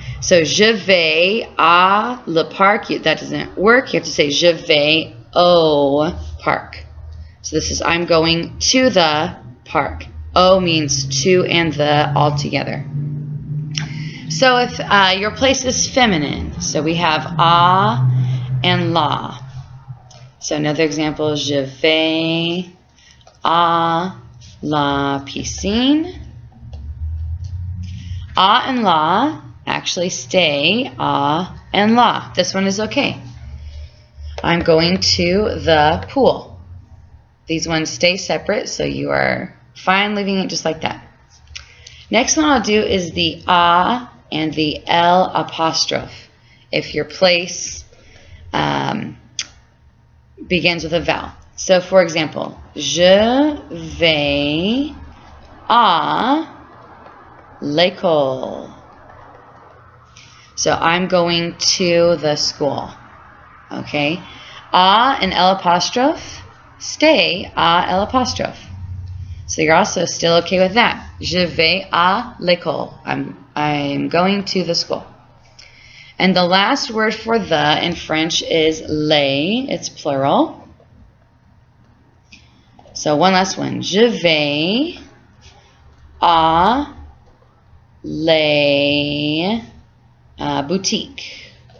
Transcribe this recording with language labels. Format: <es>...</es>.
<en>So,</en> <fr>je vais à le parc.</fr> <en>That doesn't work. You have to say,</en> <fr>je vais au parc.</fr> <en>So this is, I'm going to the park. Au means to and the all together. So if your place is feminine, so we have à and la. So another example,</en> <fr>je vais à la piscine.</fr> <en>À and la actually stay à and la. This one is okay. I'm going to the pool. These ones stay separate, so you are fine leaving it just like that. Next one I'll do is the à and the l'apostrophe. If your place begins with a vowel. So, for example,</en> <fr>je vais à l'école.</fr> <en>So, I'm going to the school. Okay? À and l'apostrophe stay à l'apostrophe. So, you're also still okay with that.</en> <fr>Je vais à l'école.</fr> <en>I'm going to the school. And the last word for the in French is les. It's plural. So one last one.</en> <fr>Je vais à les boutiques.</fr>